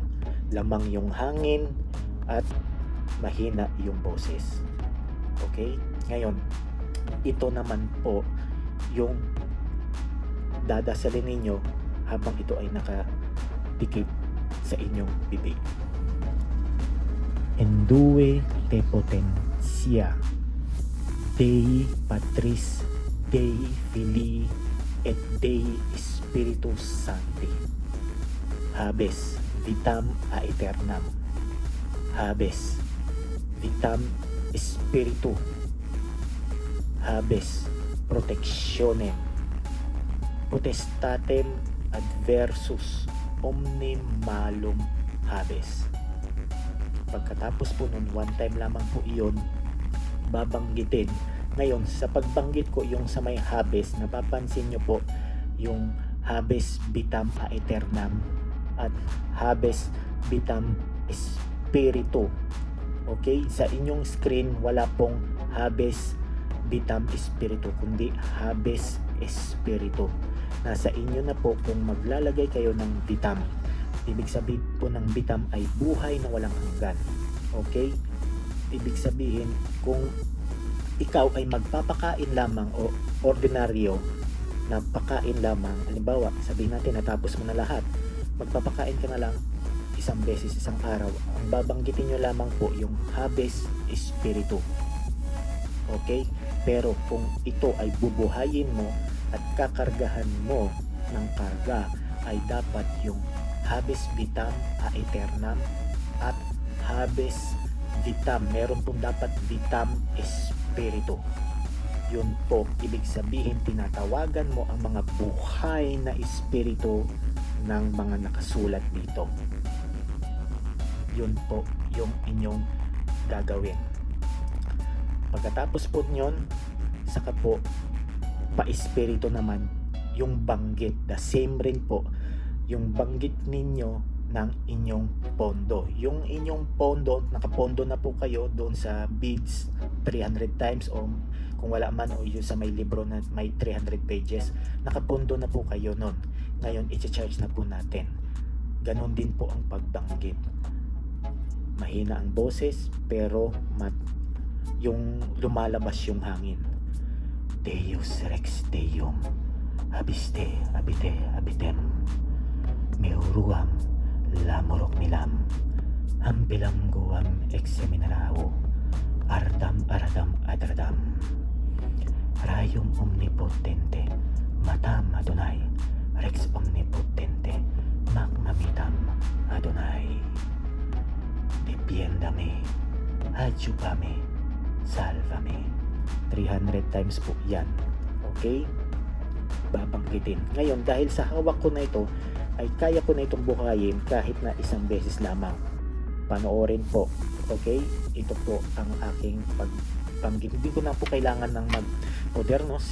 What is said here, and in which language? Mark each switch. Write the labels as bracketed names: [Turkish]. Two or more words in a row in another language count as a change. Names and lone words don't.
[Filipino] Lamang yung hangin at mahina yung boses. Okay? Ngayon, ito naman po yung dadasalin ninyo habang ito ay nakadikit sa inyong bibig. [Latin] Endue te potentia Dei Patris, Dei Filii et Dei Spiritus Sancti. Habes vitam aeternam, habes vitam spiritu, habes protectionem, potestatem adversus omne malum habes. [Filipino] Pagkatapos po nun, [English] one time [Filipino] lamang po iyon babanggitin. Ngayon, sa pagbanggit ko yung sa may habes, napapansin nyo po yung [Latin] habes vitam aeternam [Filipino] at [Latin] habes vitam spiritu. [Filipino] Okay? Sa inyong screen, wala pong [Latin] habes vitam spiritu, [Filipino] kundi [Latin] habes spiritu. [Filipino] Nasa inyo na po kung maglalagay kayo ng vitam. Ibig sabihin po ng vitam ay buhay na walang hanggan. Okay? Ibig sabihin, kung ikaw ay magpapakain lamang o ordinaryo na pakain lamang, halimbawa, sabihin natin natapos mo na lahat, magpapakain ka na lang isang beses isang araw, ang babanggitin nyo lamang po yung [Latin] habes spiritu. [Filipino] Okay? Pero kung ito ay bubuhayin mo at kakargahan mo ng karga, ay dapat yung [Latin] habes vitam aeternam [Filipino] at [Latin] habes vitam, [Filipino] meron pong dapat [Latin] vitam spiritu. [Filipino] Yun po, ibig sabihin tinatawagan mo ang mga buhay na espiritu ng mga nakasulat dito. Yun po yung inyong gagawin. Pagkatapos po nyon, saka po pa-espiritu naman yung banggit. [English] The same [Filipino] rin po yung banggit ninyo ng inyong pondo. Yung inyong pondo, nakapondo na po kayo doon sa beads 300 times o kung wala man o yung sa may libro na may 300 pages, nakapondo na po kayo nun. Ngayon, i-charge na po natin. Ganon din po ang pagbanggit. Mahina ang boses, pero yung lumalabas yung hangin. [Latin] Deus Rex Deum, Abiste, Abite, Abitem, Meuruam, Lamorok Milam, Ambilam Guam Exeminarao, Ardam Aradam Adradam, Rayum Omnipotente, Matam Adonai, Rex Omnipotente, Magmamitam Adonai, Defiendame, Adjupame, Salvame. [Filipino] 300 times po yan. Okay? Babanggitin. Ngayon, dahil sa hawak ko na ito, ay kaya ko na itong buhayin kahit na isang beses lamang. Panoorin po. Okay? Ito po ang aking pagbanggit. Hindi ko na po kailangan ng mag-modernos.